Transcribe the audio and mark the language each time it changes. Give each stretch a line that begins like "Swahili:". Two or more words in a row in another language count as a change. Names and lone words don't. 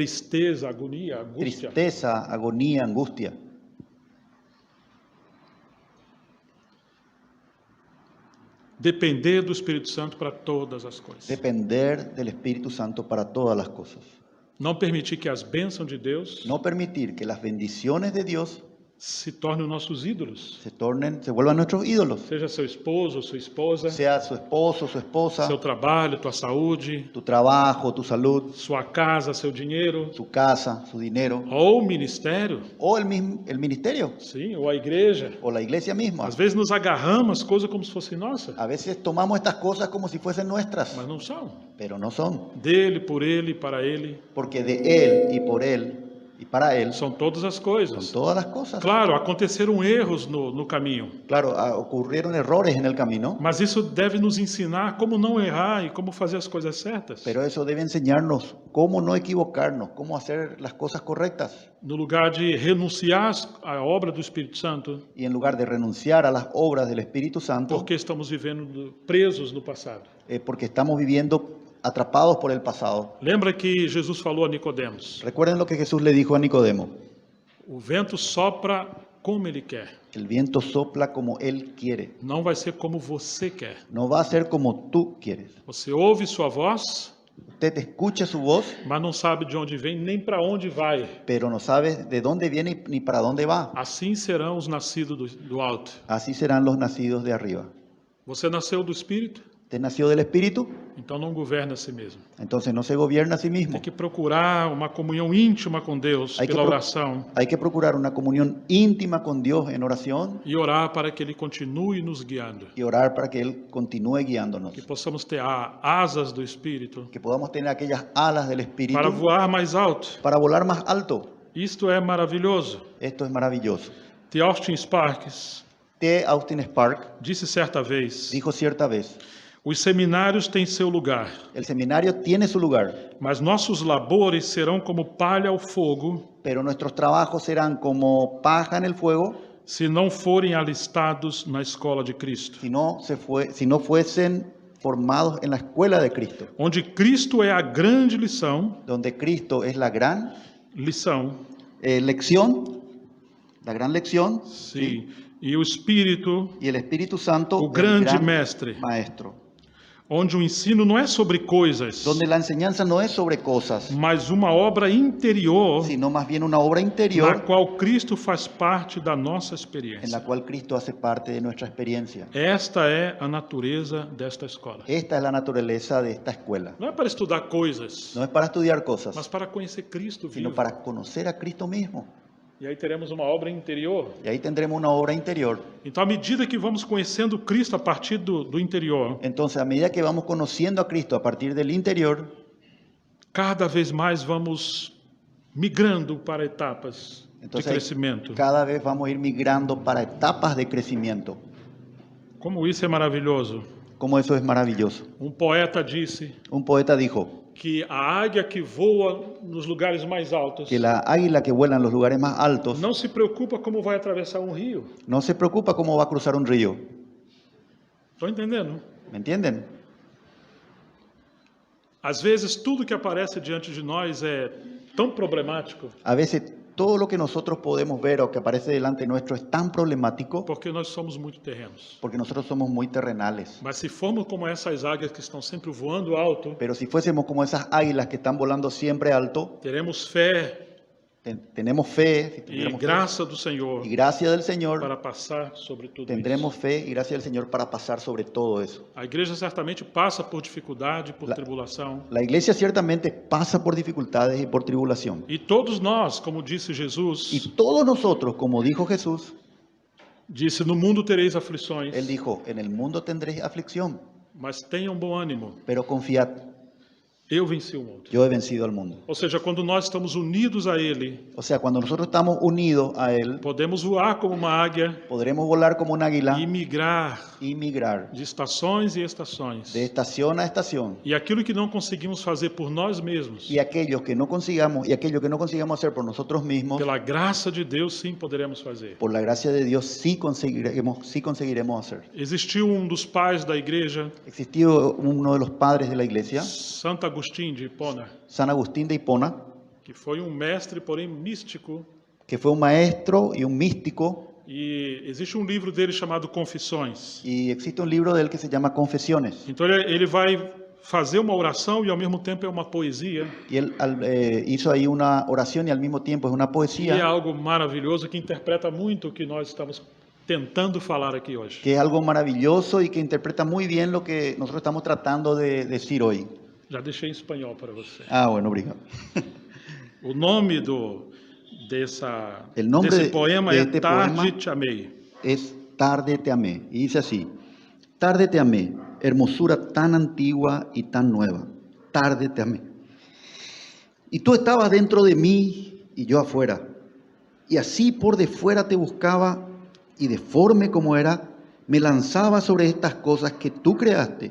Portuguese: tristeza, agonia, angústia.
Spanish: tristeza, agonía, angustia.
Portuguese: Depender do Espírito Santo para todas as coisas.
Spanish: Depender del Espíritu Santo para todas las cosas.
Portuguese: Não permitir que as bênçãos de Deus
Spanish: No permitir que las bendiciones de Dios
Portuguese: se tornem nossos ídolos.
Spanish: se vuelvan nuestros ídolos.
Portuguese: Seja seu esposo, sua esposa,
Spanish: Sea su esposo, su esposa,
Portuguese: seu trabalho, tua saúde,
Spanish: tu trabajo, tu salud,
Portuguese: sua casa, seu dinheiro,
Spanish: su casa, su dinero,
Portuguese: ou o ministério,
Spanish: o el ministerio,
Portuguese: sim, ou a igreja.
Spanish: o la iglesia misma.
Portuguese: Às vezes nos agarramos as coisas como se fossem nossas,
Spanish: A veces tomamos estas cosas como si fuesen nuestras,
Portuguese: mas não são.
Spanish: pero no son,
Portuguese: Dele, por ele, para ele,
Spanish: porque de Él y por Él y para Él
Portuguese: são todas as
Spanish: son
Portuguese: coisas.
Spanish: todas las cosas.
Portuguese: Claro, aconteceram erros no caminho,
Spanish: Claro, ocurrieron errores en el camino,
Portuguese: mas isso deve nos ensinar como não errar e como fazer as coisas certas.
Spanish: pero eso debe enseñarnos cómo no equivocarnos, cómo hacer las cosas correctas.
Portuguese: No lugar de renunciar à obra do Espírito Santo,
Spanish: Y en lugar de renunciar a las obras del Espíritu Santo,
Portuguese: porque estamos vivendo presos no passado.
Spanish: porque estamos viviendo atrapados por el pasado.
Portuguese: Lembra que Jesus falou a Nicodemos:
Spanish: Recuerden lo que Jesús le dijo a Nicodemo:
Portuguese: o vento sopra como ele quer,
Spanish: el viento sopla como Él quiere,
Portuguese: não vai ser como você quer.
Spanish: no va a ser como tú quieres.
Portuguese: Você ouve sua voz,
Spanish: Usted escucha su voz,
Portuguese: mas não sabe de onde vem nem para onde vai.
Spanish: pero no sabe de dónde viene ni para dónde va.
Portuguese: Assim serão os nascidos do alto.
Spanish: Así serán los nacidos de arriba.
Portuguese: Você nasceu do Espírito,
Spanish: Usted nació del Espíritu,
Portuguese: então não governa a si mesmo.
Spanish: entonces no se gobierna a sí mismo.
Portuguese: Tem que procurar uma comunhão íntima com Deus
Spanish: Hay que
Portuguese: pela pro- oração
Spanish: Hay que procurar una comunión íntima con Dios en oración
Portuguese: e orar para que Ele continue nos guiando.
Spanish: y orar para que Él continúe guiándonos.
Portuguese: Que possamos ter asas do Espírito
Spanish: Que podamos tener aquellas alas del Espíritu
Portuguese: para voar mais alto.
Spanish: para volar más alto.
Portuguese: Isto é maravilhoso.
Spanish: Esto es maravilloso.
Portuguese: T. Austin Sparks
Spanish: T. Austin Spark
Portuguese: disse certa vez:
Spanish: dijo cierta vez:
Portuguese: os seminários têm seu lugar,
Spanish: el seminario tiene su lugar,
Portuguese: mas nossos labores serão como palha ao fogo
Spanish: pero nuestros trabajos serán como paja en el fuego
Portuguese: se não forem alistados na escola de Cristo,
Spanish: si no fuesen formados en la escuela de Cristo,
Portuguese: onde Cristo é a grande lição,
Spanish: donde Cristo es la gran lección, la gran lección,
Portuguese: sim, e o Espírito,
Spanish: y el Espíritu Santo,
Portuguese: o
Spanish: el
Portuguese: grande
Spanish: gran
Portuguese: mestre,
Spanish: maestro,
Portuguese: onde o ensino não é sobre coisas,
Spanish: donde la enseñanza no es sobre cosas,
Portuguese: mas uma obra interior
Spanish: sino más bien una obra
Portuguese: na
Spanish: interior
Portuguese: qual Cristo faz parte da nossa
Spanish: en
Portuguese: experiência.
Spanish: la cual Cristo hace parte de nuestra experiencia.
Portuguese: Esta é a natureza desta escola.
Spanish: Esta es la naturaleza de esta escuela.
Portuguese: Não é para estudar coisas,
Spanish: No es para estudiar cosas,
Portuguese: mas para conhecer Cristo
Spanish: sino
Portuguese: vivo.
Spanish: para conocer a Cristo mismo.
Portuguese: E aí teremos uma obra interior.
Spanish: Y ahí tendremos una obra interior.
Portuguese: Então, à medida que vamos conhecendo Cristo a partir do interior,
Spanish: Entonces, a medida que vamos conociendo a Cristo a partir del interior,
Portuguese: cada vez mais vamos migrando para etapas de
Spanish: entonces ahí
Portuguese: crescimento.
Spanish: cada vez vamos a ir migrando para etapas de crecimiento.
Portuguese: Como isso é maravilhoso.
Spanish: Como eso es maravilloso.
Portuguese: Poeta disse
Spanish: Un poeta dijo
Portuguese: que a águia que voa nos lugares mais altos
Spanish: que la águila que vuela en los lugares más altos
Portuguese: não se preocupa como vai atravessar um rio.
Spanish: no se preocupa cómo va a cruzar un río.
Portuguese: Estão entendendo?
Spanish: ¿Me entienden?
Portuguese: Às vezes, tudo que aparece diante de nós é tão problemático
Spanish: A veces todo lo que nosotros podemos ver o que aparece delante nuestro es tan problemático
Portuguese: porque nós somos muito terrenos.
Spanish: porque nosotros somos muy terrenales.
Portuguese: Mas se formos como essas águias que estão sempre voando alto,
Spanish: Pero si fuésemos como esas águilas que están volando siempre alto,
Portuguese: teremos fé
Spanish: tenemos fe, si
Portuguese: e
Spanish: tuviéramos fe,
Portuguese: graça do Senhor
Spanish: y gracia del Señor,
Portuguese: para passar sobre tudo
Spanish: tendremos
Portuguese: isso.
Spanish: fe y gracia del Señor para pasar sobre todo eso.
Portuguese: A igreja certamente passa por dificuldade, por tribulação.
Spanish: La iglesia ciertamente pasa por dificultades y por tribulación.
Portuguese: E todos nós, como disse Jesus,
Spanish: Y todos nosotros, como dijo Jesús,
Portuguese: disse: no mundo tereis aflições,
Spanish: Él dijo, en el mundo tendréis aflicción,
Portuguese: mas tenham bom ânimo.
Spanish: pero confiad,
Portuguese: Eu venci o mundo.
Spanish: yo he vencido al mundo.
Portuguese: Ou seja, quando nós estamos unidos a Ele,
Spanish: O sea, cuando nosotros estamos unidos a Él,
Portuguese: podemos voar como uma águia
Spanish: podremos volar como un águila
Portuguese: e migrar
Spanish: y migrar
Portuguese: de estações e estações.
Spanish: de estación a estación.
Portuguese: E aquilo que não conseguimos fazer por nós mesmos,
Spanish: Y aquello que no consigamos hacer por nosotros mismos,
Portuguese: pela graça de Deus, sim poderemos fazer.
Spanish: por la gracia de Dios sí conseguiremos hacer.
Portuguese: Existiu dos pais da igreja,
Spanish: Existió uno de los padres de la iglesia,
Portuguese: Santo Agostinho de Hipona,
Spanish: San Agustín de Hipona,
Portuguese: que foi mestre, porém místico,
Spanish: que fue un maestro y un místico,
Portuguese: E existe um livro dele chamado Confissões.
Spanish: y existe un libro de él que se llama Confesiones.
Portuguese: Então ele vai fazer uma oração e ao mesmo tempo é uma poesia.
Spanish: Y él hizo ahí una oración y al mismo tiempo es una
Portuguese: E é
Spanish: poesía,
Portuguese: algo maravilhoso que interpreta muito o que nós estamos tentando falar aqui hoje.
Spanish: que es algo maravilloso y que interpreta muy bien lo que nosotros estamos tratando de decir hoy.
Portuguese: Já deixei em espanhol para você.
Spanish: Ah, bueno, obrigado.
Portuguese: O nome
Spanish: El nombre
Portuguese: desse poema
Spanish: de
Portuguese: é
Spanish: este
Portuguese: Tarde
Spanish: poema
Portuguese: Te Amei.
Spanish: Es Tarde te amé. Y dice así: tarde te amé, hermosura tan antigua y tan nueva. Tarde te amé. Y tú estabas dentro de mí y yo afuera. Y así por de fuera te buscaba y deforme como era, me lanzaba sobre estas cosas que tú creaste.